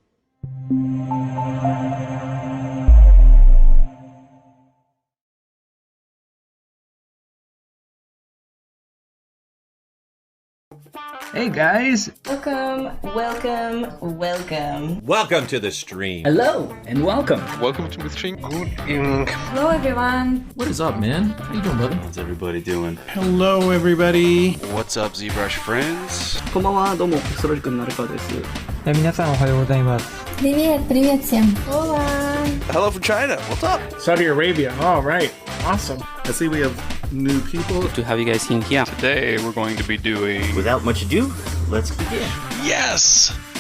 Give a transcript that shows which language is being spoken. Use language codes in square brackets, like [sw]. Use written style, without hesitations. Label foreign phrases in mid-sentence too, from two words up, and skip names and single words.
[en] Hey guys! Welcome, welcome, welcome. Welcome to the stream. Hello and welcome. Welcome to the stream. Hello everyone. What is up, man? How you doing, brother? How's everybody doing? Hello, everybody. What's up, ZBrush friends? [ja] こんばんは、どうも、ピクセロジックの成川です。皆さんおはようございます。 [ru] Привет, привет всем. [en] Hola. Hello from China. What's up? Saudi Arabia. All right. Awesome. I see we have new people. To have you guys in here. Today we're going to be doing... Without much ado, let's begin. Yes!